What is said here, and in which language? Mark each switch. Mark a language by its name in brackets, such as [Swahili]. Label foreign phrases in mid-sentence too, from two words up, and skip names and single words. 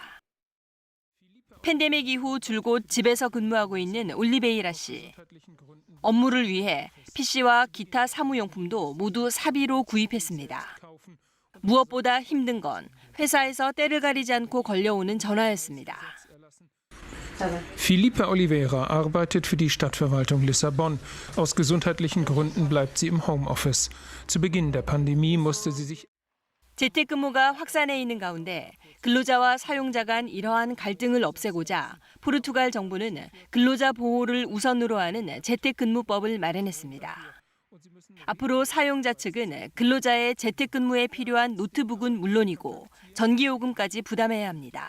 [Korean] 팬데믹 이후 줄곧 집에서 근무하고 있는 올리베이라 씨. 업무를 위해 PC와 기타 사무용품도 모두 사비로 구입했습니다. 무엇보다 힘든 건 회사에서 때를 가리지 않고 걸려오는 전화였습니다. [German] Filipe Oliveira arbeitet für die Stadtverwaltung Lissabon. Aus gesundheitlichen Gründen bleibt sie im Homeoffice. Zu Beginn der Pandemie musste sie sich [Korean] 재택근무가 확산해 있는 가운데 근로자와 사용자 간 이러한 갈등을 없애고자 포르투갈 정부는 근로자 보호를 우선으로 하는 재택근무법을 마련했습니다. 앞으로 사용자 측은 근로자의 재택근무에 필요한 노트북은 물론이고 전기요금까지 부담해야 합니다.